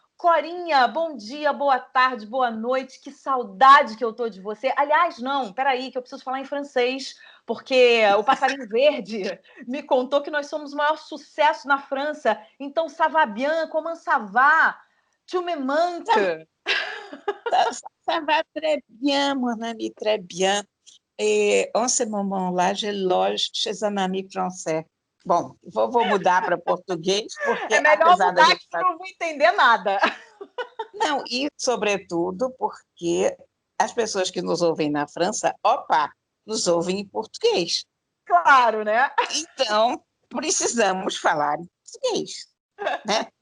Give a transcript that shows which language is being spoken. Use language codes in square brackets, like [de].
[pt] Corinha, bom dia, boa tarde, boa noite, que saudade que eu tô de você. Aliás, não, peraí, que eu preciso falar em francês, porque o Passarinho Verde me contou que nós somos o maior sucesso na França, então [fr] ça va bien, comment ça va? Tu me manques. Ça va très bien, mon ami, très bien. Et en ce moment-là, je loge chez un ami français. [pt] Bom, vou mudar para português, porque É melhor apesar da mudar gente... que eu não vou entender nada. Não, e sobretudo porque as pessoas que nos ouvem na França, opa, nos ouvem em português. Claro, né? Então, precisamos falar em português, né?